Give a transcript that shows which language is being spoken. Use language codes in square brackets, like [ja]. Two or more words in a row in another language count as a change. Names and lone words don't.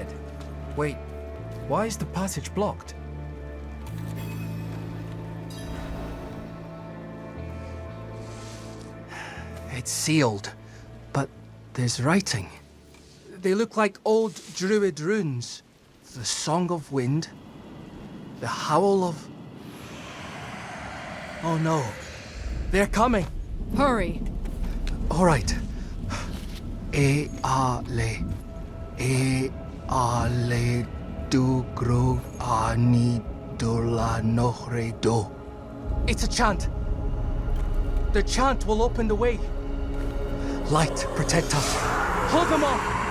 [en] Wait, why is the passage blocked? It's sealed, but there's writing. They look like old druid runes. The Song of Wind, the Howl of... Oh no, they're coming. Hurry. All right. E-a-le. E-a-le du gro ani dola nohre do. It's a chant. The chant will open the way. Light, protect us. Hold them off!